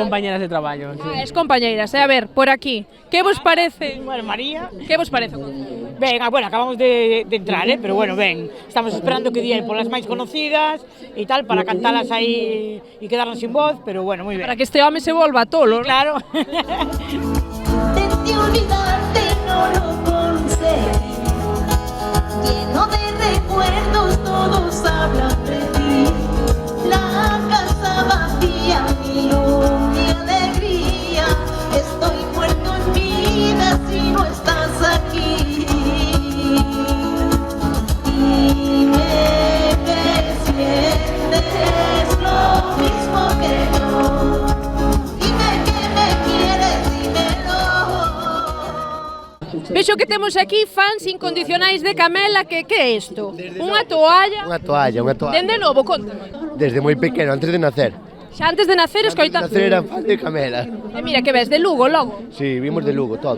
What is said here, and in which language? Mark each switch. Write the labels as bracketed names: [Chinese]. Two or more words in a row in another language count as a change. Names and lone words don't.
[Galician] Ex-compañeras de traballo, sí. Ex-compañeiras, a ver, por aquí, que vos parece? Bueno, María. Que vos parece? Ben, bueno, acabamos de entrar, pero bueno, ben, estamos esperando que dien polas máis conocidas e tal, para cantalas aí e quedarnos sin voz, pero bueno, moi ben. Para que este home se volva tolo. Claro. [Spanish] De olvidarte no lo conseguí, lleno de recuerdos todos hablan de ti, la casa vacía, mi alegría, estoy muerto en vida si no estás aquí. Dime que sientes lo mismo que yo, dime que me quieres, dímelo. [Galician] Vexo que temos aquí fans incondicionais de Camela, que é isto? Unha toalla? Unha toalla. Dende novo, contame. Desde moi pequeno, antes de nacer. Xa antes de nacer, escoita. Antes de nacer era fan de Camela. E mira, que ves, de Lugo, logo? Sí, vimos de Lugo, todos.